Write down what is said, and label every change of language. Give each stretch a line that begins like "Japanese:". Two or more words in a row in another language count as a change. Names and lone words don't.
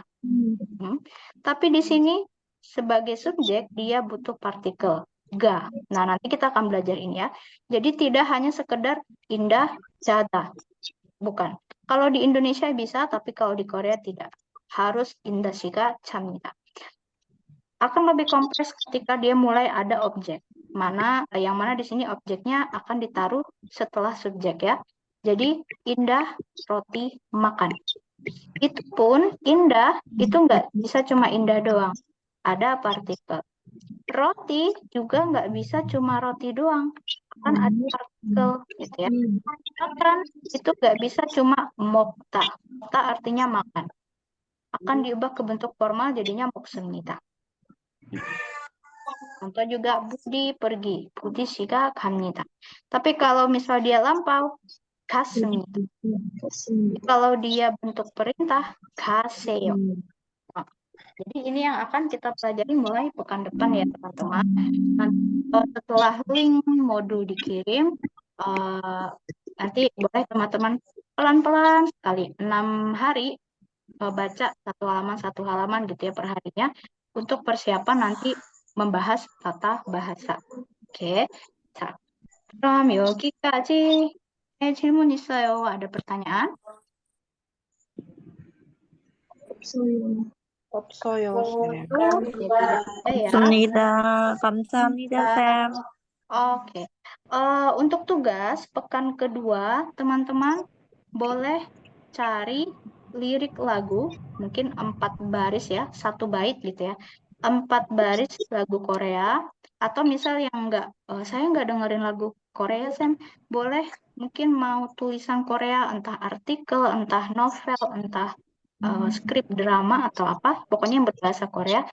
Indonesian: Tapi di sini sebagai subjek, dia butuh partikel. Ga. Nah, nanti kita akan belajar ini ya. Jadi tidak hanya sekedar Indah 자다. Bukan. Kalau di Indonesia bisa, tapi kalau di Korea tidak. Harus Indah
Korean: 시가 잡니다.
Indonesian: Akan lebih kompleks ketika dia mulai ada objek. Yang mana di sini objeknya akan ditaruh setelah subjek ya. Jadi Indah roti makan. Itu pun Indah itu nggak bisa cuma Indah doang. Ada partikel. Roti juga nggak bisa cuma roti doang. Kan ada partikel gitu ya. Makan itu nggak bisa cuma mokta. Mokta artinya makan. Akan diubah ke bentuk formal jadinya 먹습니다. Contoh juga Budi pergi.
Korean: Budi 시가 갑니다.
Indonesian: Tapi kalau misal dia lampau, 갔습니다. Kalau dia bentuk perintah, 가세요. Jadi ini yang akan kita pelajari mulai pekan depan ya teman-teman. Nanti setelah link modul dikirim, nanti boleh teman-teman pelan-pelan sekali 6 hari baca satu halaman gitu ya perharinya untuk persiapan nanti membahas tata bahasa. Oke.
Korean: 자, 그럼 여기까지 질문 있어요.
Indonesian: ada pertanyaan?
Korean: 없어요, 쌤.
Indonesian: Tidak ada ya.
Korean: 좋습니다. 감사합니다, 쌤.
Indonesian: Oke. Untuk tugas pekan kedua, teman-teman boleh cari lirik lagu, mungkin 4 baris ya, 1 bait gitu ya. 4 baris lagu Korea, atau misal yang saya nggak dengerin lagu Korea, Sam, boleh mungkin mau tulisan Korea, entah artikel, entah novel, entah skrip drama atau apa, pokoknya yang berbahasa Korea.